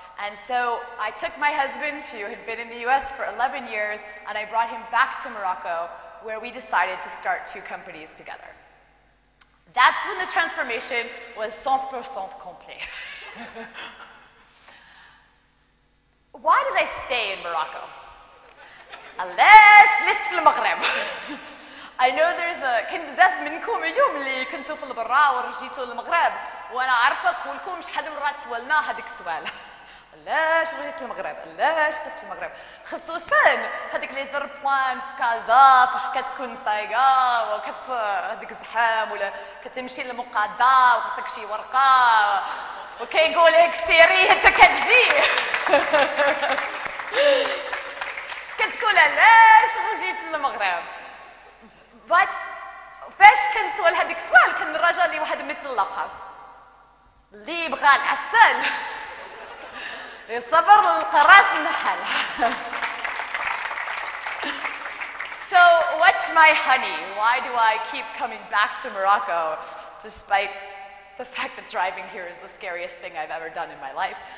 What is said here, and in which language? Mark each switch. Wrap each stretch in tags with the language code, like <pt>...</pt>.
<en>And so I took my husband, who had been in the US for 11 years, and I brought him back to Morocco, where we decided to start 2 companies together. That's when the transformation was 100% complete. Why did I stay in Morocco?</en> <ar>علاش جلست في المغرب؟</ar> <en>I know</en> <ar>كاين بزاف منكم اليوم اللي كنتوا في البرا ورجيتوا للمغرب وانا عارفه كلكم شحال من مرات سولنا هذاك السؤال. علاش رجيت للمغرب؟ علاش قست المغرب؟ خصوصا هذيك لي زر بوان في كازا فاش كتكون سايقه هذيك الزحام ولا كتمشي للمقاده وخصك شي ورقه وكيقول لك سيري حتى كتجي. كتقول علاش رجيت للمغرب؟ But فاش كنسول هذيك السؤال كنراجع لي واحد مطلقه اللي بغى العسل يصبر للقراص النحل.</ar> <en>So what's my honey? Why do I keep coming back to Morocco despite the fact that driving here is the scariest thing I've ever done in my life?</en>